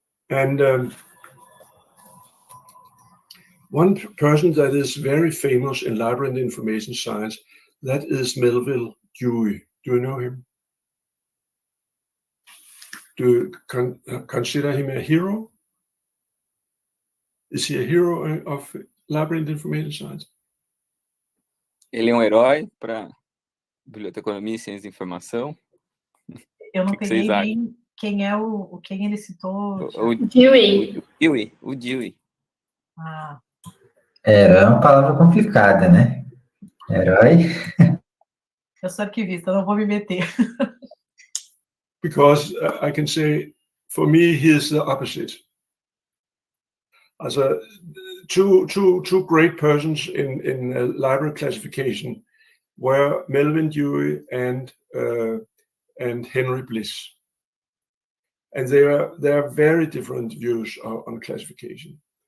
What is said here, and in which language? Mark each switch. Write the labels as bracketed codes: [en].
[en] And one person that is very famous in library and information science, that is Melville Dewey. Do you know him? Do you consider him a hero? Is he a hero of library and information science? [pt] Ele é herói para biblioteconomia e ciência da informação? Eu não peguei nem quem é quem ele citou. O Dewey. O Dewey. Ah. É uma palavra complicada, né? Herói. Eu sou arquivista, não vou me meter. [en] Because I can say, for me, he is the opposite. As two great persons in library classification were Melvin Dewey and Henry Bliss, and they are very different views on classification.